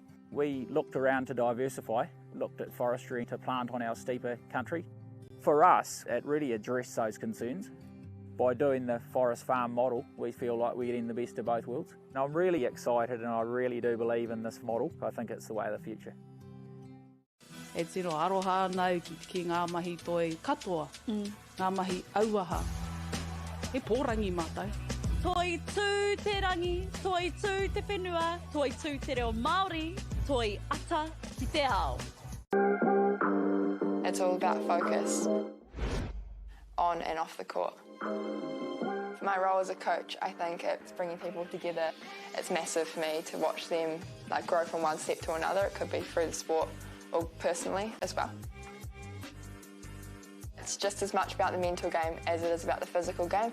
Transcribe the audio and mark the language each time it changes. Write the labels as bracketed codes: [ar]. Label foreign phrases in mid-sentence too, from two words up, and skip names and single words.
[en] We looked around to diversify, looked at forestry to plant on our steeper country. For us, it really addressed those concerns. By doing the forest farm model, we feel like we're getting the best of both worlds. And I'm really excited and I really do believe in this model. I think it's the way of the future. [mi] E tiro aroha nau ki ngā mahi toi katoa, ngā mahi auaha. He pōrangi mātou. Toi tū te rangi, toi tū te whenua, toi tū te reo Māori, toi ata ki te ao. [en] It's all about focus, on and off the court. For my role as a coach, I think it's bringing people together. It's massive for me to watch them grow from one step to another. It could be through the sport or personally as well. It's just as much about the mental game as it is about the physical game.